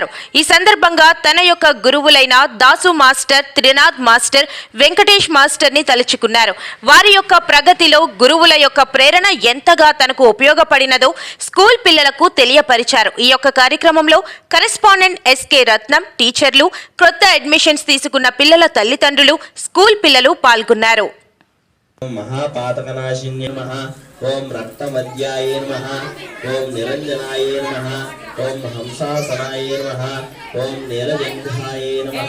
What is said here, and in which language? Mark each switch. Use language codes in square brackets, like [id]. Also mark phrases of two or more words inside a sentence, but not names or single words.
[te] ఈ సందర్భంగా తన యొక్క గురువులైన దాసు మాస్టర్, త్రినాథ్ మాస్టర్, వెంకటేష్ మాస్టర్ ని తలుచుకున్నారు. వారి యొక్క ప్రగతిలో గురువుల యొక్క ప్రేరణ ఎంతగా తనకు ఉపయోగపడినదో స్కూల్ పిల్లలకు తెలియపరిచారు. ఈ యొక్క కార్యక్రమంలో కరెస్పాండెంట్ ఎస్కే రత్నం, టీచర్లు, కొత్త అడ్మిషన్స్ తీసుకున్న పిల్లల తల్లిదండ్రులు, స్కూల్ పిల్లలు పాల్గొన్నారు. [sa] महापातकनाशिन्ये नमः। ओम रक्तमद्याये नमः। ओम निरंजनाये नमः। ओम हंसासनाये नमः। ओम नीलजंघाये नमः।